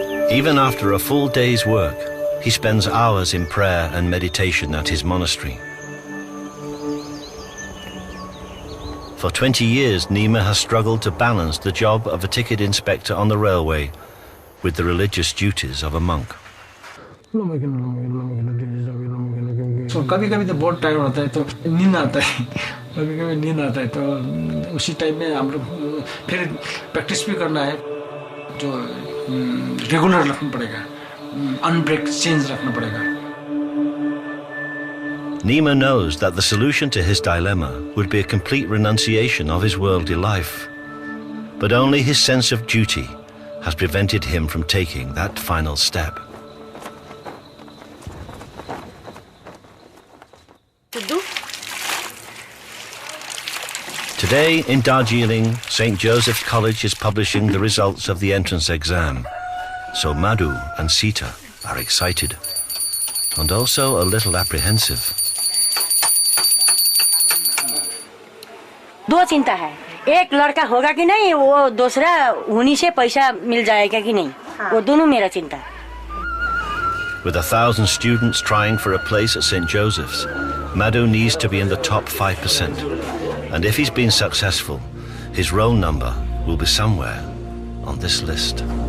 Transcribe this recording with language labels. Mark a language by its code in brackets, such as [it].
[en] Even after a full day's work, he spends hours in prayer and meditation at his monastery. For 20 years, Nima has struggled to balance the job of a ticket inspector on the railway with the religious duties of a monk. [hi] तो कभी-कभी तो बहुत time होता है तो नींद आता है कभी-कभी नींद आता है तो उसी टाइम में हम लोग फिर प्रैक्टिस भी करना है जो रेगुलर रखना पड़ेगा अनब्रेक चेंज रखना पड़ेगा [en] Nima knows that the solution to his dilemma would be a complete renunciation of his worldly life, but only his sense of duty has prevented him from taking that final step. Today in Darjeeling, St. Joseph's College is publishing the results of the entrance exam. So Madhu and Sita are excited and also a little apprehensive. [hi] दो चिंता है एक लड़का होगा कि नहीं वो दूसरा उन्हीं से पैसा मिल जाएगा कि नहीं वो दोनों मेरा चिंता है. [en] With 1,000 students trying for a place at St. Joseph's, Madhu needs to be in the top 5%. And if he's been successful, his roll number will be somewhere on this list.